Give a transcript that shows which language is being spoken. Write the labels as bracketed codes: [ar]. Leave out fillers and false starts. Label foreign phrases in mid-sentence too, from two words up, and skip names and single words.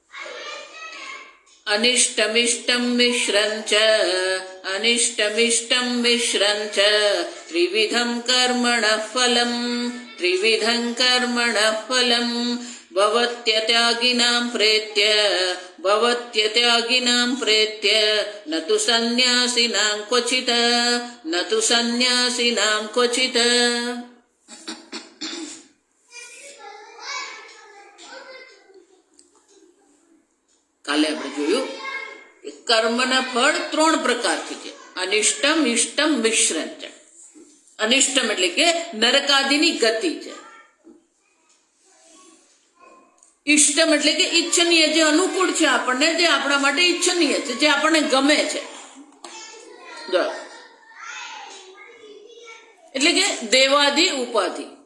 [sa] अनिष्टमिष्टं मिश्रं च त्रिविधं कर्मणः फलं भवत्यत्यागिनां प्रेत्य न तु सन्न्यासिनां क्वचित्। [gu] કાલે આપણે જોયું કર્મના ફળ 3 પ્રકારથી છે, અનિષ્ટમ, ઇષ્ટમ, મિશ્રમ છે। અનિષ્ટમ એટલે કે નરકાદિની ગતિ છે, ઇષ્ટમ એટલે કે ઈચ્છનીય, જે અનુકૂળ છે આપણને, જે આપણા માટે ઈચ્છનીય છે, જે આપણને ગમે છે, એટલે કે દેવાદિ ઉપાધિ।